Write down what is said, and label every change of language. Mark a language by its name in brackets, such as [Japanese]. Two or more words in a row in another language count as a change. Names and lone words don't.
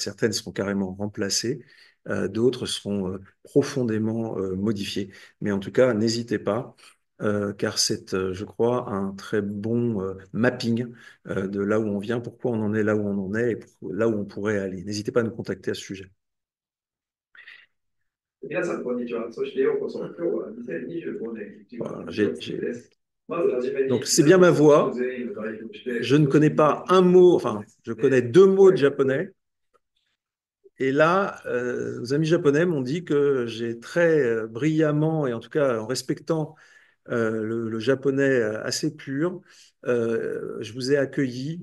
[French] Certaines seront carrément remplacées, d'autres seront profondément modifiées. Mais en tout cas, n'hésitez pas. Car c'est, je crois, un très bon mapping de là où on vient, pourquoi on en est là où on en est et là où on pourrait aller. N'hésitez pas à nous contacter à ce sujet. [Japanese] 皆さん、こんにちは。そしてようこそ。今日は2025年1月 [French] Voilà, [Japanese] 1日です。まずはじめに、 [French] donc c'est bien ma voix. [Japanese] 全員を代表して、 [French] Je ne connais pas un mot, enfin, je connais 2 mots de japonais. Et là, nos amis japonais m'ont dit que j'ai très brillamment, et en tout cas en respectant le japonais assez pur, je vous ai accueilli.